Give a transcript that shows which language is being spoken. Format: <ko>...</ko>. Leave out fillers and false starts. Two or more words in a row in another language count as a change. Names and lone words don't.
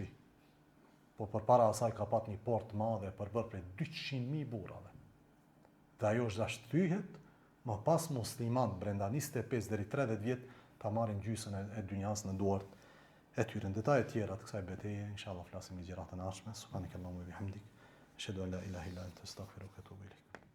<sq>Po përpara asaj ka pat një portë madhe përbërë prej 200.000 burrave. Dhe ajo është dash thyhet, më pas musliman brenda 25 deri 30 vjet ta marrin gjysën e dynjas në duart e tyre. Në detaje tjera të kësaj betejë, inshallah flasim në gjërat e ardhshme.</sq> <ar>سبحانك اللهم وبحمدك أشهد أن لا إله إلا أنت أستغفرك وأتوب إليك.</ar>